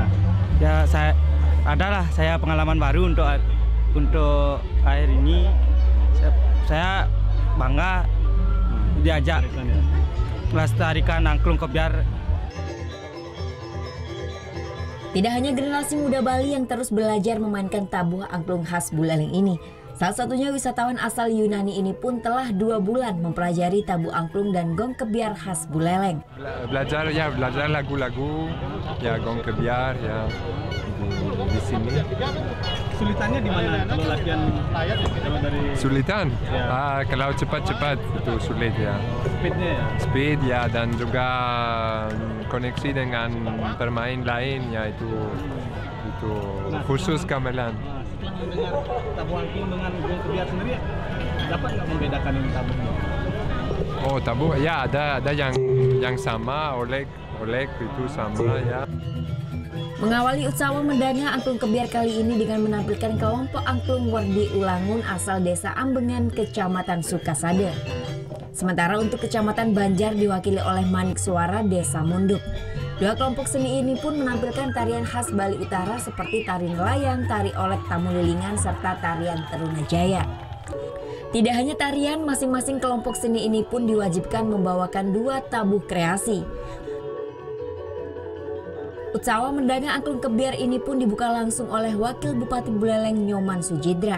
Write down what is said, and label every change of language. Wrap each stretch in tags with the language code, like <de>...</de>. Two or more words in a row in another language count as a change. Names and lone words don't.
<id>Ya saya pengalaman baru untuk akhir ini. Saya bangga diajak melestarikan angklung kebiar. Tidak hanya generasi muda Bali yang terus belajar memainkan tabuh angklung khas Buleleng ini. Salah satunya wisatawan asal Yunani ini pun telah 2 bulan mempelajari tabuh angklung dan gong kebiar khas Buleleng. Belajar lagu-lagu, ya gong kebiar ya di sini. Kesulitannya di mana kalau latihan dari Sulitan? Ya. Kalau cepat-cepat itu sulit ya. Speednya ya? Speed ya, dan juga koneksi dengan pemain lain ya itu khusus gamelan. Setelah mendengar tabuh angklung dengan gong kebiar sendiri, dapat nggak membedakan ini tabuhnya? Oh tabuh ya ada yang sama, olek itu sama ya. Mengawali Utsawa Merdange Angklung Kebiar kali ini dengan menampilkan kelompok angklung Werdi Ulangun asal Desa Ambengan, Kecamatan Sukasade. Sementara untuk Kecamatan Banjar diwakili oleh Manik Suara Desa Munduk. 2 kelompok seni ini pun menampilkan tarian khas Bali Utara seperti tari nelayan, tari olek tamulilingan, serta tarian Terunajaya. Tidak hanya tarian, masing-masing kelompok seni ini pun diwajibkan membawakan 2 tabuh kreasi. Utsawa Merdange Angklung Kebiar ini pun dibuka langsung oleh Wakil Bupati Buleleng Nyoman Sujidra.</id>